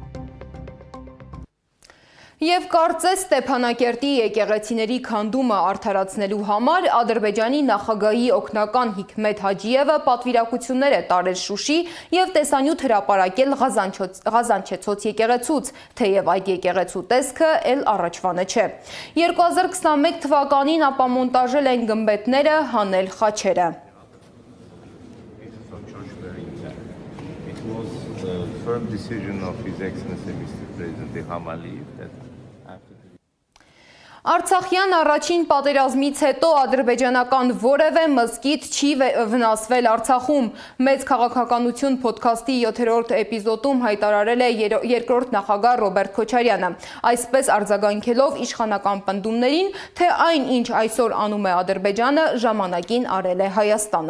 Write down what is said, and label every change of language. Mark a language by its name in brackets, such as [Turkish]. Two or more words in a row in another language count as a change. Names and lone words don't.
[Armenian] Եվ կարծես Ստեփանակերտի եկեղեցիների քանդումը արդարացնելու համար Ադրբեջանի նախագահի օգնական Հիկմեթ Հաջիևը պատվիրակություններ է տարել Շուշի եւ տեսանյութ հրապարակել Ղազանչեցոց եկեղեցուց, թեև այդ եկեղեցու տեսքը էլ առաջվանը չէ։ 2021 թվականին ապամոնտաժել են գմբեթները, հանել խաչերը։ [English] Firm decision of His Excellency Mr. President Ilham Aliyev that [Armenian] Արցախյան առաջին պատերազմից հետո ադրբեջանական որևէ մզկիթ չի վնասվել Արցախում։ Մեծ քաղաքականություն փոդքասթի 7-րդ էպիզոդում հայտարարել է երկրորդ նախագահ Ռոբերտ Քոչարյանը, այսպես արձագանքելով իշխանական պնդումներին, թե այն, ինչ այսօր անում է Ադրբեջանը, ժամանակին արել է Հայաստանը։